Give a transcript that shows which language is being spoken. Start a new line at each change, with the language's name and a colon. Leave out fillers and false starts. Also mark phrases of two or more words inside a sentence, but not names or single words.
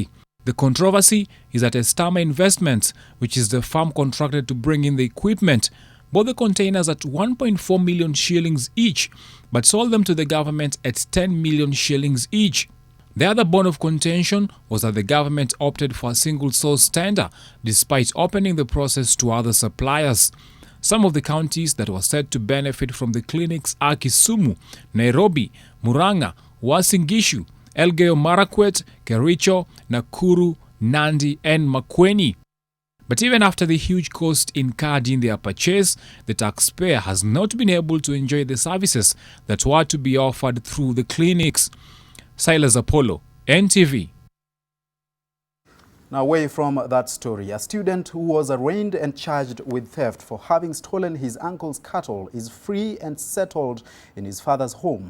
English: The controversy is that Estama Investments, which is the firm contracted to bring in the equipment, bought the containers at 1.4 million shillings each, but sold them to the government at 10 million shillings each. The other bone of contention was that the government opted for a single source tender, despite opening the process to other suppliers. Some of the counties that were said to benefit from the clinics are Kisumu, Nairobi, Murang'a, Uasin Gishu, Elgeyo Marakwet, Kericho, Nakuru, Nandi and Makueni. But even after the huge cost incurred in their purchase, the taxpayer has not been able to enjoy the services that were to be offered through the clinics. Silas Apollo, NTV. Now, away from that story, a student who was arraigned and charged with theft for having stolen his uncle's cattle is free and settled in his father's home.